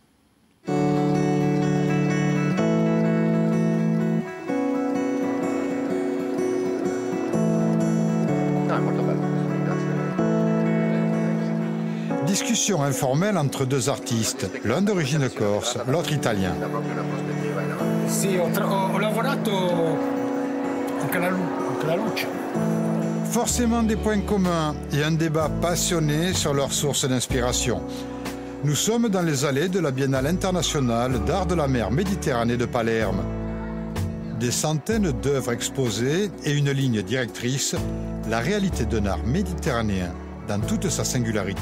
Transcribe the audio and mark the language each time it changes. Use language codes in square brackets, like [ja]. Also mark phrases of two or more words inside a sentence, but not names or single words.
[fr] Discussion informelle entre deux artistes, l'un d'origine corse, l'autre italien. [it] Sì, ho lavorato anche la luce. [fr] Forcément des points communs et un débat passionné sur leurs sources d'inspiration. Nous sommes dans les allées de la Biennale internationale d'art de la mer Méditerranée de Palerme. Des centaines d'œuvres exposées et une ligne directrice, la réalité d'un art méditerranéen dans toute sa singularité.